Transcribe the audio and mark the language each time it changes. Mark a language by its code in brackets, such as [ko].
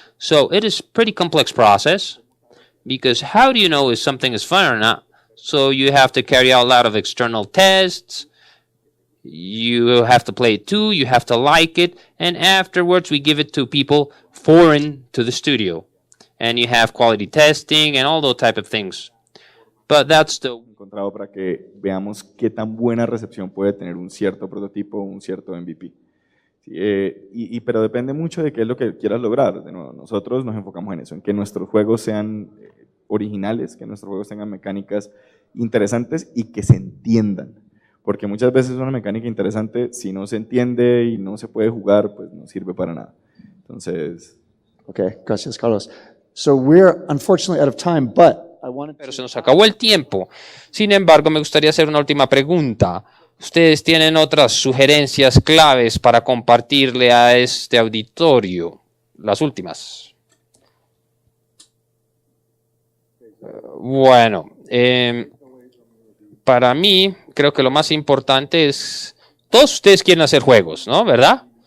[en] So it is pretty complex process, because how do you know if something is fun or not? So you have to carry out a lot of external tests, you have to play it too, you have to like it, and afterwards we give it to people foreign to the studio. And you have quality testing and all those type of things. But that's the... [es] encontrado para que veamos qué tan buena recepción puede tener un cierto prototipo o un cierto MVP. Sí, pero depende mucho de qué es lo que quieras lograr. De nuevo, nosotros nos enfocamos en eso, en que nuestros juegos sean originales, que nuestros juegos tengan mecánicas interesantes y que se entiendan. Porque muchas veces una mecánica interesante, si no se entiende y no se puede jugar, pues no sirve para nada. Entonces... Okay, gracias, Carlos. [en] So we're unfortunately out of time, but I wanted [es] Pero se nos acabó el tiempo. Sin embargo, me gustaría hacer una última pregunta. ¿Ustedes tienen otras sugerencias claves para compartirle a este auditorio? Las últimas. Bueno, para mí, creo que lo más importante es, todos ustedes quieren hacer juegos, ¿no? ¿Verdad?